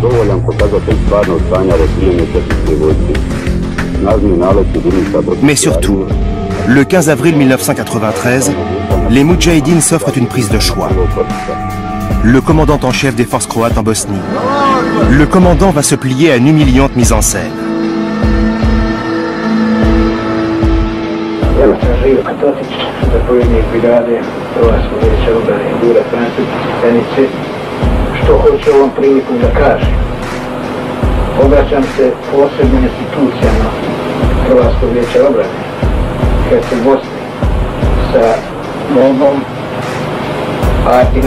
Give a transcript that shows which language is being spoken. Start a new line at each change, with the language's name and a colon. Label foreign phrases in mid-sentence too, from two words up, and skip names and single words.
French: Mais surtout, le 15 avril 1993, les moudjahidines s'offrent une prise de choix. Le commandant en chef des forces croates en Bosnie. Le commandant va se plier à une humiliante mise en scène.
Croatian: Obraćam se posebnim institucijama Hrvatskog vijeća obrane Herceg-Bosne sa molbom, a i